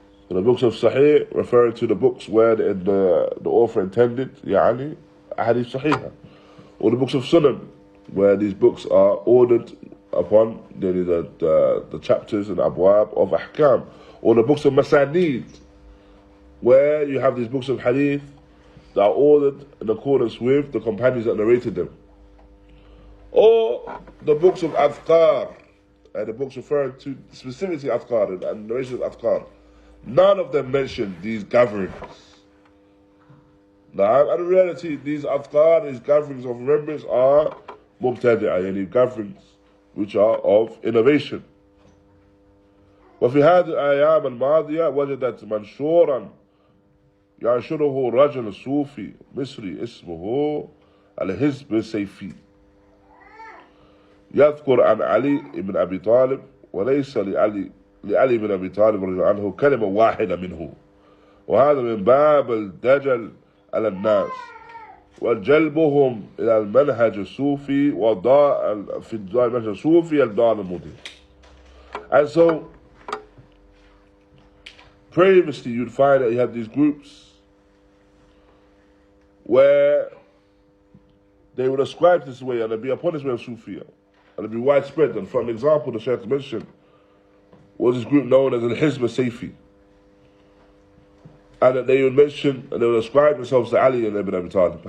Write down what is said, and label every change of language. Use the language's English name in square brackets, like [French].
[English] The books of sahih referring to the books where the author intended hadith sahih, or the books of sunnah, where these books are ordered upon the chapters and abwab of ahkam, or the books of masanid, where you have these books of hadith that are ordered in accordance with the companions that narrated them, or the books of adhkar, and the books referring to specifically adhkar and narration of adhkar. None of them mention these gatherings. Now, in reality, these adhkar, these gatherings of remembrance, are mubtadi'ah, gatherings which are of innovation. [Arabic] وفي هذه الأيام الماضية وجدت منشورا ينشره رجل صوفي مصري اسمه الحزب السيفي، يذكر عن علي بن أبي طالب، وليس لعلي بن أبي طالب رضي الله عنه كلمة واحدة منه، وهذا من باب الدجل على الناس وجلبهم إلى المنهج الصوفي في المنهج الصوفي الضال المضل. [English] And so previously you'd find that you have these groups where they would ascribe this way and they'd be upon this way of Sufiya, and it'd be widespread. And for an example, the Shaykh mentioned was this group known as al-Hizb al-Sayfi, and that they would mention and they would ascribe themselves to Ali and Ibn Abi Talib.